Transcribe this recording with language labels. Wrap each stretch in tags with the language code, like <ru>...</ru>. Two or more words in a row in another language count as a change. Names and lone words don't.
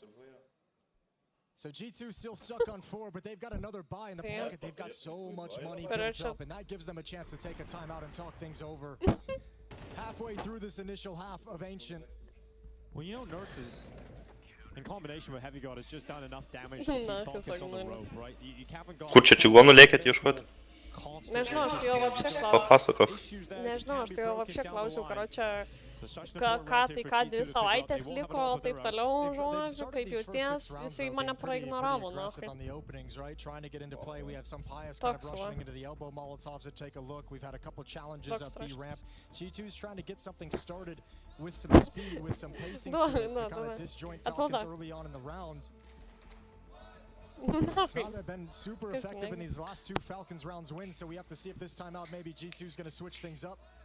<en>So G2 still stuck on 4, but they've got another buy in the pocket. They've got so much money built up, and that gives them a chance to take a timeout and talk things over. Halfway through this initial half of Ancient. Well, you know, Nerds is, in combination with Heavy God, has just done enough damage to keep Falcons on the rope, right? You haven't got...</en> <lt>Kur čia čigonų lėkėt ieškoti? Nežinau, aš tai jo vapšė Papasakok. Nežinau, aš tai jo vapšė klausiau, karočią, ką 2 savaitės liko, taip toliau, žodžiu, kaip jauties, jisai mane praignoravo, nahai. Toks va.</lt> <en>With some speed, with some pacing to it, to kind of disjoint Falcons early on in the round. It's not been super effective in these last 2 Falcons rounds wins, so we have to see if this time out maybe G2 is going to switch things up.</en>